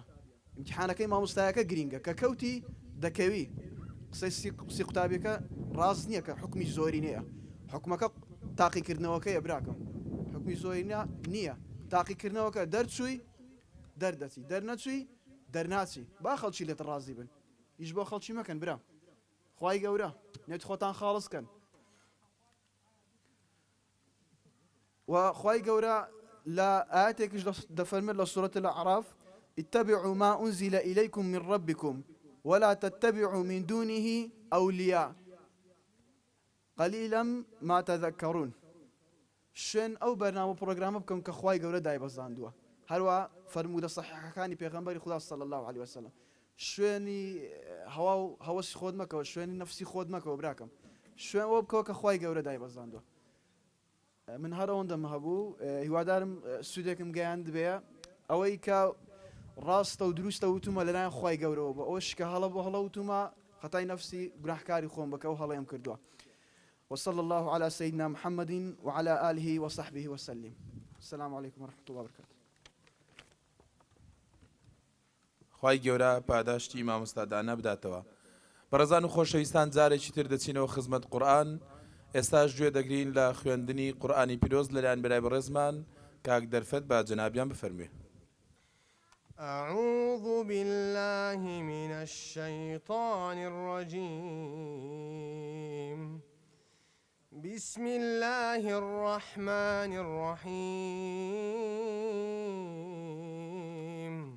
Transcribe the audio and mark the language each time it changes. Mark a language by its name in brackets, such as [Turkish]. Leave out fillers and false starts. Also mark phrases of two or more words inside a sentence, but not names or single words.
[Central Kurdish] ئیمتحانەکەی مامۆستایەکە گرنگە کە کەوتی دەکەوی قسەی سی قوتابیەکە ڕاز نییە کە حکمی زۆری نییە حکومەکە تاقیکردنەوەکەیە براکەم حکمی زۆری نییە تاقیکردنەوەکە دەرچووی دەردەچی دەرنەچووی دەرناچی با خەڵکی لێت ڕازی بن هیچ بۆ خەڵکی مەکەن برا خوای گەورە نێت خۆتان خاڵسکەن و خوای گەورە لە ئاەتێکیش دەفەرمێت لە [Arabic] سورة الأعراف اتبعوا ما أنزل إليكم من ربكم ولا تتبعوا من دونه أولياء قليلا ما تذكرون [Central Kurdish] شوێن ئەو بەرنامە پرۆگرامە بکەم کە خوای گەورە دایبەزاندووە هەروە فەرموودە صحیحەکانی پێغەمبەری خدا [Arabic] صلی الله عليه وسلم [Central Kurdish] شوێنی هەوا و هەوەسی خۆت مەکەوە شوێنی نەفسی خۆت مەکەوە براکەم شوێن ئەوە بکەوە کە خوای گەورە دایبەزاندووە من هەر ئەوەندەم هەبوو هیوادارم سوودێکم گەیاند بێ ئەوەی کە ڕاستە و دروستە وتومە لەلایەن خوای گەورەوە بە ئەوش کە هەڵە بۆ هەڵە وتومە خەتای نەفسی گوناحکاری خۆم بکە و هەڵەیەم کردووە [Arabic] وصلى الله على سيدنا محمد وعلى آله وصحبه وسلم السلام عليكم ورحمة الله وبركاته [Central Kurdish] خوای گەورە پاداشتی مامۆستادانە بداتەوە بەڕێزان و خۆشەویستان جارێکی تر دەچینەوە خزمەت قورئان ئێستاش گوێ دەگرین لە خوێندنی قورئانی پیرۆز لەلایەن برای بەڕێزمان کاک دەرفەت با جەنابیان بفەرموێ [Arabic] أعوذ بالله من الشيطان الرجيم بسم الله الرحمن الرحيم